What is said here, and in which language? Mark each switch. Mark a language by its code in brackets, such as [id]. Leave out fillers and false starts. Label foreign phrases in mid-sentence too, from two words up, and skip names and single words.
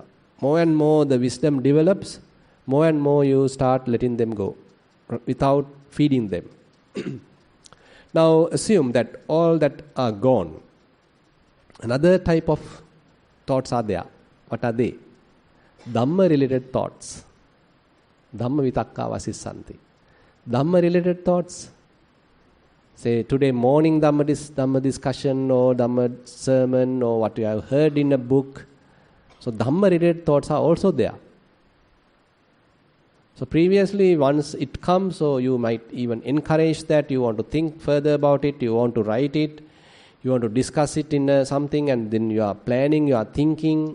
[en] More and more the wisdom develops, more and more you start letting them go without feeding them. Now assume that all that are gone. Another type of thoughts are there. What are they? Dhamma related thoughts. [pi] Dhamma vitakka vasissanti. [en] Dhamma related thoughts. Say today morning Dhamma discussion or Dhamma sermon or what you have heard in a book. So Dhamma related thoughts are also there. So previously once it comes, so you might even encourage that, you want to think further about it, you want to write it, you want to discuss it in something, and then you are planning, you are thinking.